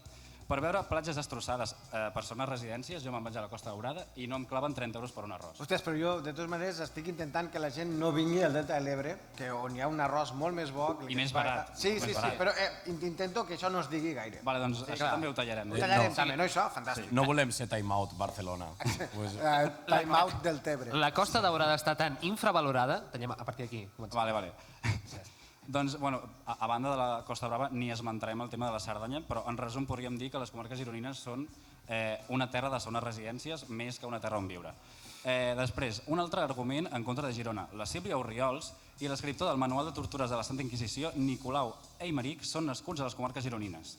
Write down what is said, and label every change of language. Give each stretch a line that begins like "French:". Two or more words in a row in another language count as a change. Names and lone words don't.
Catalan: Per veure platges destrossades per zones residències, jo me'n vaig a la Costa Daurada i no em claven 30 euros per un arròs. Hòsties, però jo, de totes maneres, estic intentant que la gent no vingui al Delta de l'Ebre, on hi ha un arròs molt més bo... I més barat. Sí, però intento que això no es digui gaire. Vale, doncs això també ho tallarem. Ho tallarem també, no això? Fantàstic. No volem ser time out Barcelona. Time out del Tebre. La Costa Daurada està tan infravalorada... Tenim a partir d'aquí. Vale. Doncs, bueno, a banda de la Costa Brava ni esmentarem el tema de la Cerdanya, però en resum podríem dir que les comarques gironines són una terra de segones residències més que una terra on viure. Després, un altre argument en contra de Girona. La Sílvia Orriols i l'escriptor del Manual de Tortures de la Santa Inquisició, Nicolau Eimeric, són nascuts a les comarques gironines.